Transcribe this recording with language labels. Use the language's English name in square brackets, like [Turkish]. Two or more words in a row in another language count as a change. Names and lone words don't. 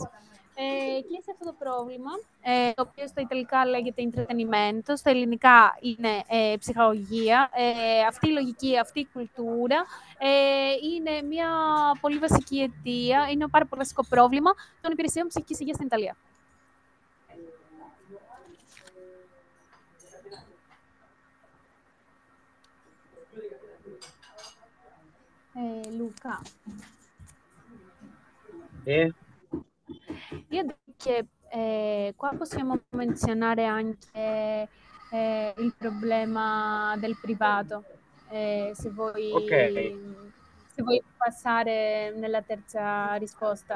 [Greek] Κλείσει αυτό το πρόβλημα, το οποίο στα Ιταλικά λέγεται intrattenimento, στα ελληνικά είναι ψυχαγωγία. Αυτή η λογική, αυτή η κουλτούρα είναι μια πολύ βασική αιτία, είναι ένα πάρα πολύ βασικό πρόβλημα των υπηρεσιών ψυχικής υγείας στην Ιταλία. Luca. [Italian] Io direi che qua possiamo menzionare anche il problema del privato, se vuoi passare nella terza risposta.